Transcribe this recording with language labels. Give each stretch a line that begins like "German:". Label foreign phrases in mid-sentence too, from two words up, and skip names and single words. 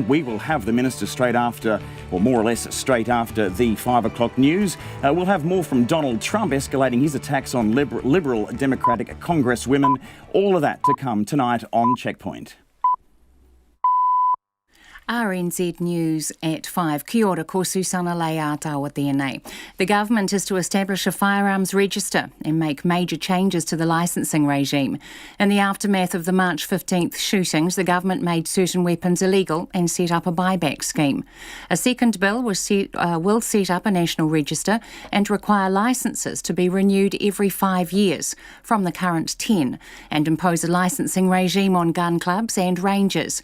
English: We will have the Minister straight after, or more or less straight after, the 5 o'clock news. We'll have more from Donald Trump escalating his attacks on Liberal Democratic Congresswomen. All of that to come tonight on Checkpoint. RNZ News at 5.
Māori: Kia ora, ko Susana Leata tēnei.
English: The government is to establish a firearms register and make major changes to the licensing regime. In the aftermath of the March 15th shootings, the government made certain weapons illegal and set up a buyback scheme. A second bill will set up a national register and require licences to be renewed every 5 years from the current 10 and impose a licensing regime on gun clubs and ranges.